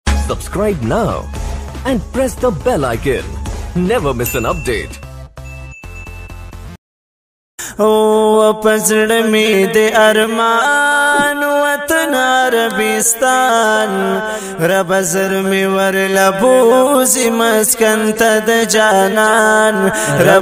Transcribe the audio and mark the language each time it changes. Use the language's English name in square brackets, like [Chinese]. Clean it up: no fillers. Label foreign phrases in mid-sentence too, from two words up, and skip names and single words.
[English] Subscribe now and press the bell icon. Never miss an update. [Pashto] پزړ می د ارمان وطن عربستان رب زر می ورلا بوزی مسکن ته د جانان رب